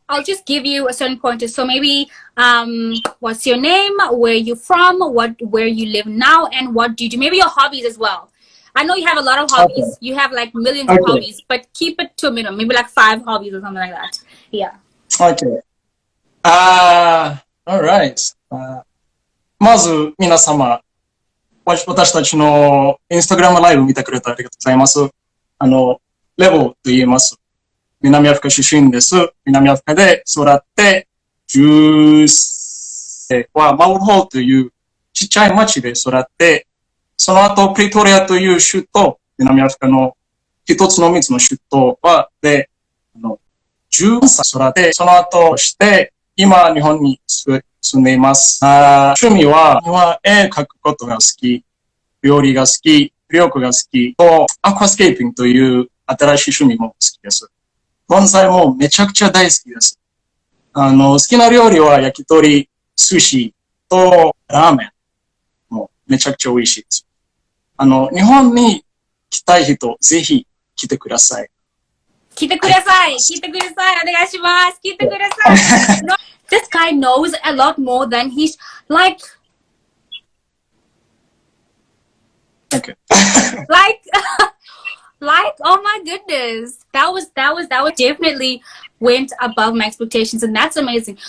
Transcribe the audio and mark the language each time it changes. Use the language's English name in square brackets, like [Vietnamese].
[English] I'll just give you a certain pointer. So maybe what's your name, where you from, where you live now, and what do you do? Maybe your hobbies as well. I know you have a lot of Okay. hobbies. You have like millions of Okay. hobbies, but keep it to a minimum. Maybe like 5 hobbies or something like that. Yeah. Okay. Alright. [Japanese] まず、皆様、私たちのインスタグラムライブ見てくれてありがとうございます。レボと言います。南アフリカ出身です。南アフリカで育って、10歳はマウルホールというちっちゃい町で育って、その後プリトリアという首都、南アフリカの一つの三つの首都で、14歳育って、その後して、今日本に住んでいます。趣味は絵描くことが好き、料理が好き、旅行が好きと、アクアスケーピングという新しい趣味も好きです。盆栽もめちゃくちゃ大好きです。好きな料理は焼き鳥、寿司とラーメンもめちゃくちゃ美味しいです。日本に来たい人、ぜひ来てください。来てください。来てください。お願いします。来てください。 [English] This guy knows a lot more than he's like. Okay. like oh my goodness, that was definitely went above my expectations, and that's amazing.